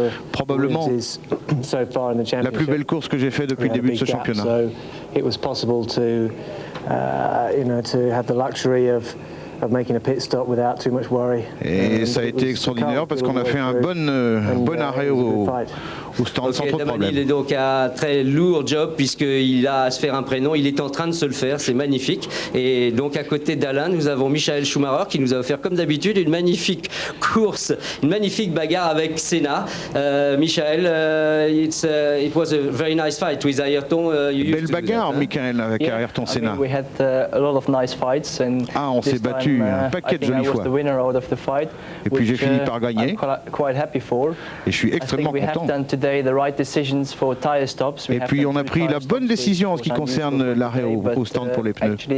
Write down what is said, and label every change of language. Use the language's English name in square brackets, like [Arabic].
[French] Probablement la plus belle course que j'ai faite depuis le début de ce championnat. [English] It was possible to have the luxury of making a pit stop without too much worry. [French] Et ça a été extraordinaire parce qu'on a fait un bon arrêt au stand sans trop de problème. Il est donc un très lourd job puisqu'il a à se faire un prénom. Il est en train de se le faire, c'est magnifique. Et donc à côté d'Alain, nous avons Michael Schumacher qui nous a offert comme d'habitude une magnifique course, une magnifique bagarre avec Senna. [English] Michael, it was a very nice fight with Ayrton. [French] Belle bagarre, Michael, avec Ayrton Senna. [English] We had a lot of nice fights and [French] on s'est battu un paquet de jolies fois. Et puis j'ai fini par gagner. Et je suis extrêmement content. Et puis on a pris la bonne décision en ce qui concerne l'arrêt au stand pour les pneus.